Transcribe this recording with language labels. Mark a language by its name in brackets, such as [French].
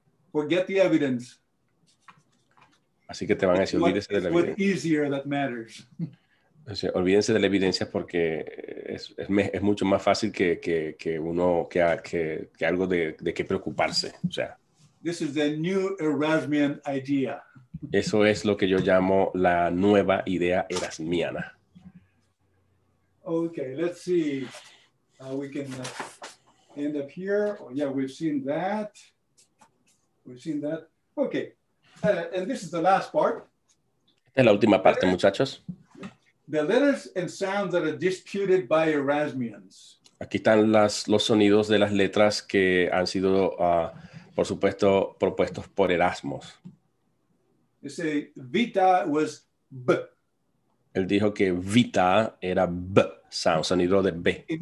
[English] Forget the evidence. [Spanish] Así que te van a decir, olvídese de la evidencia. [English] Easier that matters. [Spanish] O sea, olvídense de la evidencia porque es mucho más fácil que algo de qué preocuparse. O sea, [English] this is the new Erasmian idea. [Spanish] Eso es lo que yo llamo la nueva idea erasmiana. [English] Okay, let's see. We can end up here. Oh, yeah, we've seen that. We've seen that. Okay, and this is the last part. [Spanish] Esta es la última parte, muchachos. [English] The letters and sounds that are disputed by Erasmians. [Spanish] Aquí están los sonidos de las letras que han sido, por supuesto, propuestos por Erasmos. [English] They say vita was B. [Spanish] Él dijo que vita era B, sound, sonido de B.